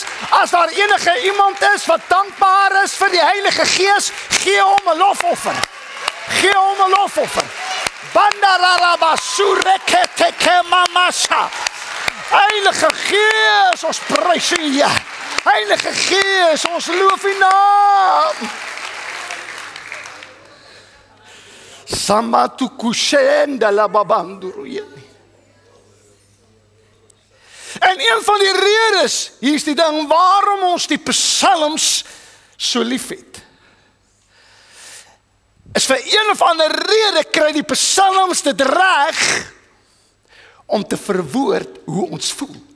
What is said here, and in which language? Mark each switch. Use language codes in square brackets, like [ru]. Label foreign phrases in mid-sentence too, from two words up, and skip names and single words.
[af] As daar enige iemand is wat dankbaar is vir die Heilige Gees, gee hom 'n lofoffer. Gee hom 'n lofoffer. Bandarabasureketeke mamasa. Heilige Gees, ons prys U. Heilige Gees, ons loof U naam. Samatukushenda la babanduruyeni. En een van die redes, hier is die ding waarom ons die psalms so lief het. Is vir een of ander rede kry die psalms dit reg om te verwoord hoe ons voel.